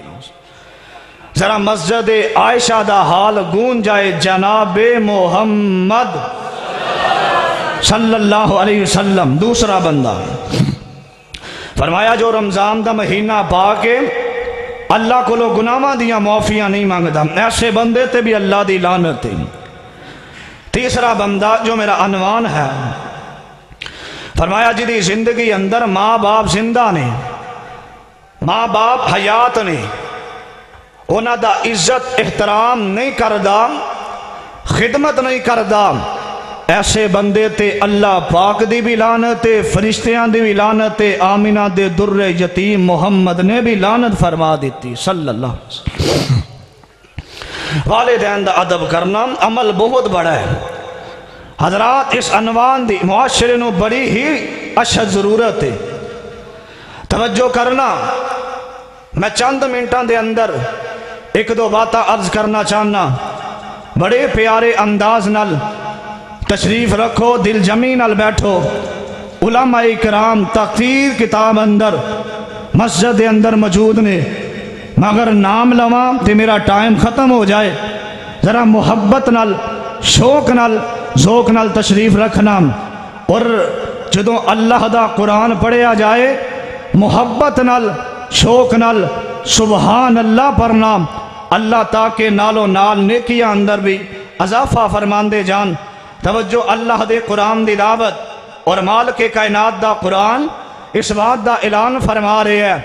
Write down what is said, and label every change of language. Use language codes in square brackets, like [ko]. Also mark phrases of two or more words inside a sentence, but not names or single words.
[pa] ذرا مسجد عائشہ دا حال گون جائے جناب محمد [ar] صلی اللہ علیہ وسلم. [pa] دوسرا بندہ فرمایا جو رمضان دا مہینہ پا کے اللہ کو لو گناہاں دیاں معافیاں نہیں مانگدا، ایسے بندے تے بھی اللہ دی لعنت ہے. تیسرا بندہ جو میرا عنوان ہے، فرمایا جدی زندگی اندر ماں باپ زندہ نے، ماں باپ حیات نے، انہاں دا عزت احترام نہیں کردا، خدمت نہیں کردا، ایسے بندے تے اللہ پاک دی بھی لعنت ہے، فرشتیاں دی بھی لعنت ہے، آمینہ دے در یتیم محمد نے بھی لعنت فرما دیتی [ar] صلی اللہ علیہ وسلم. [pa] والدین دا ادب کرنا عمل بہت بڑا ہے حضرات. اس عنوان دی معاشرے نو بڑی ہی اشد ضرورت ہے. توجہ کرنا. میں چند منٹاں دے اندر ایک دو باتاں عرض کرنا چاہنا. بڑے پیارے انداز نال تشریف رکھو، دل جمی نال بیٹھو. علماء کرام تقریر کتاب اندر مسجد اندر موجود نے، مگر نام لواں تے میرا ٹائم ختم ہو جائے. ذرا محبت نال شوق نال ذوق نال تشریف رکھنا. اور جدوں اللہ دا قرآن پڑھیا جائے محبت نال شوق نال [ar] سبحان اللہ [pa] پڑھنا، اللہ تاکہ نالو نال نیکیاں اندر بھی اضافہ فرماندے جان. توجہ اللہ دے قرآن دی دعوت اور مالک کائنات دا قرآن اس بات دا اعلان فرما رہے ہیں.